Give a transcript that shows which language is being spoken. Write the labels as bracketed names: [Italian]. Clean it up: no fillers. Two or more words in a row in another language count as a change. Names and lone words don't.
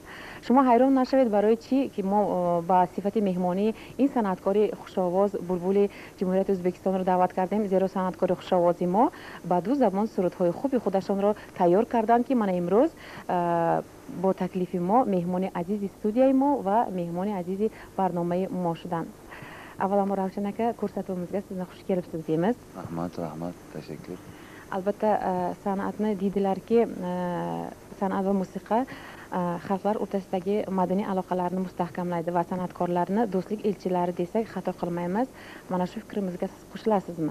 [Persian] شما حیران نشوید برای چی که ما با صفت مهمانی این صنعتکار خوش‌آواز بلبل جمهوریت ازبکستان رو دعوت کردیم، زیرا صنعتکار خوش‌آوازی ما با دو زبان سرودهای خوب خودشان را تیار کردند که من امروز با تکلیف ما مهمان عزیز استودیوی ما و مهمان عزیز برنامه ما شدند. اولا ما [Uzbek] روشنک ko'rsatuvimizga sizni xush kelibsiz deymiz. Rahmat, tashakkur. Albatta san'atni deydilarki, san'at va musiqa xalqlar o'rtasidagi madaniy aloqalarni mustahkamlaydi va san'atkorlarni do'stlik elchilari desak xato qilmaymiz. Mana shu fikrimizga siz qo'shilasizmi?